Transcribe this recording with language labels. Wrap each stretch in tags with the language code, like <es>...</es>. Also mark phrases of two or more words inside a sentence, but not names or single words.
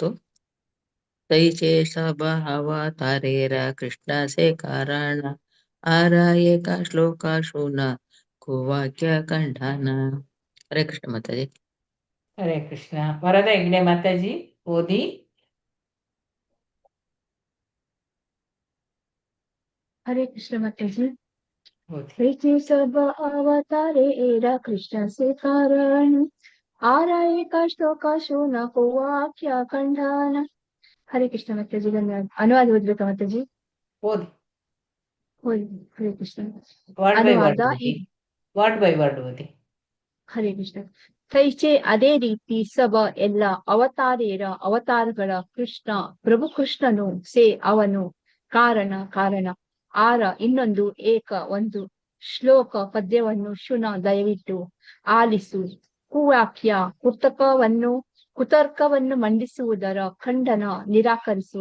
<bn>তৈছে সব অবতারের কৃষ্ণ সে কারণ আর এক শ্লোক শুন কুবাক্য খণ্ডন.</bn> <kn>ಹರೇ ಕೃಷ್ಣ ಮಾತಾಜಿ. ಹರೇ ಕೃಷ್ಣ. ವರದ ಹೆಗ್ಡೆ ಮಾತಾಜಿ ಓದಿ. ಹರೇ ಕೃಷ್ಣ ಮಾತಾಜಿ.</kn> <bn>তৈছে সব অবতারে এরা কৃষ্ণ সে কারণ আরা এক শ্লোক শুন কুবাক্য খণ্ডন.</bn> <kn>ಹರೇ ಕೃಷ್ಣ ಮಾತಾಜಿ. ಧನ್ಯವಾದ. ಅನುವಾದ ಓದ್ಬೇಕಾ ಮಾತಾಜಿ? ಓದಿ. ಹರೇ ಕೃಷ್ಣ.</kn> <en>word by</en> <kn>ಅನುವಾದ ವರ್ಡ್ ಓದಿ. ಹರೇ ಕೃಷ್ಣ. ತೈಚೆ ಅದೇ ರೀತಿ ಸಬ ಎಲ್ಲ ಅವತಾರಗಳ ಕೃಷ್ಣ ಪ್ರಭು ಕೃಷ್ಣನು ಸೇ ಅವನು ಕಾರಣ ಆರ ಇನ್ನೊಂದು ಏಕ ಒಂದು ಶ್ಲೋಕ ಪದ್ಯವನ್ನು ಶುನ ದಯವಿಟ್ಟು ಆಲಿಸು ಕುವಾಕ್ಯ ಕುತರ್ಕವನ್ನು ಮಂಡಿಸುವುದರ ಖಂಡನ ನಿರಾಕರಿಸುವ.</kn>